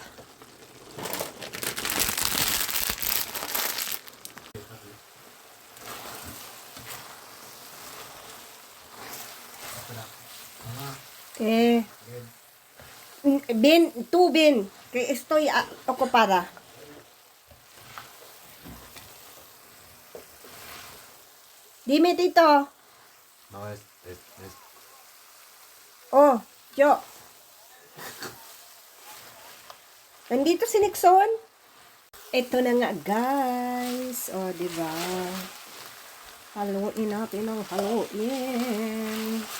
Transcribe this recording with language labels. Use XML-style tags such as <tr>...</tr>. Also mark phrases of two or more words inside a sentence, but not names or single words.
<es>Okay. Bin, que estoy ocupada. Dime, Tito. No, es.</es> <tl>Oh, yo. Nandito si Nixon. Ito na nga, guys. Oh, diba? Haluin natin ang haluin.</tl>